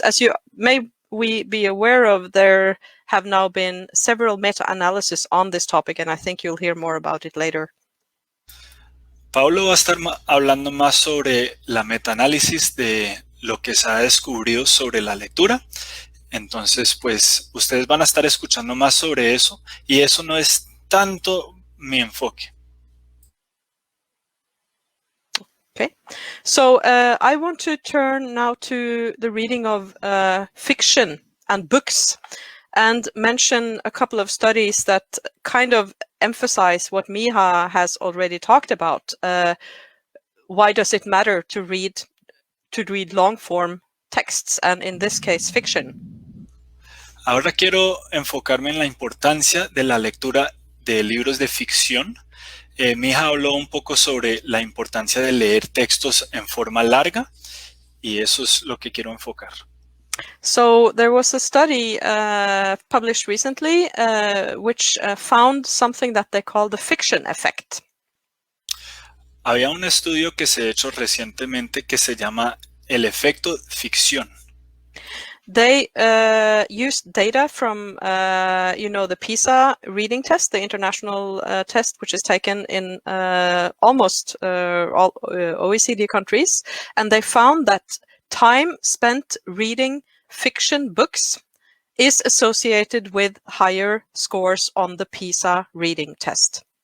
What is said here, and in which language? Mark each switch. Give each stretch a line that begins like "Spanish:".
English: As you may be aware of, there have now been several meta-analyses on this topic, and I think you'll hear more about it later.
Spanish: Pablo va a estar hablando más sobre la metaanálisis de lo que se ha descubierto sobre la lectura. Entonces, pues, ustedes van a estar escuchando más sobre eso y eso no es tanto mi enfoque.
English: Okay, so I want to turn now to the reading of fiction and books and mention a couple of studies that kind of emphasize what Miha has already talked about. Why does it matter to read long form texts, and in this case fiction?
Spanish: Ahora quiero enfocarme en la importancia de la lectura de libros de ficción. Miha habló un poco sobre la importancia de leer textos en forma larga y eso es lo que quiero enfocar.
English: So there was a study published recently which found something that they call the fiction effect.
Spanish: Había un estudio que se ha hecho recientemente que se llama el efecto ficción.
English: They used data from, the PISA reading test, the international test, which is taken in almost all OECD countries. And they found that time spent reading fiction books is associated with higher scores on the PISA reading test.